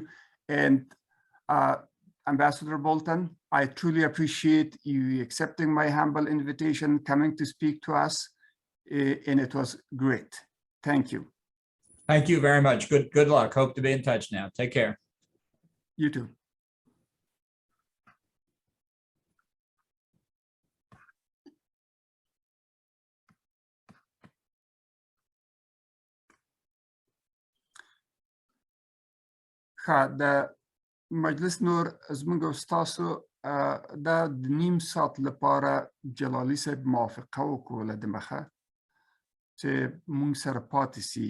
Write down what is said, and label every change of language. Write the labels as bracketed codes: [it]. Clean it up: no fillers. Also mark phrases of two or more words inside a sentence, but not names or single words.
[en] And Ambassador Bولټن, I truly appreciate you accepting my humble invitation, coming to speak to us, and it was great. Thank you. Thank you very much. Good luck. Hope to be in touch now. Take care. You too. [ps] د مجلس نور زمونږ او ستاسو دا د نیم ساعت لپاره جلالي صاحب موافقه وکړله د مخه چې مونږ سره پاتې سي.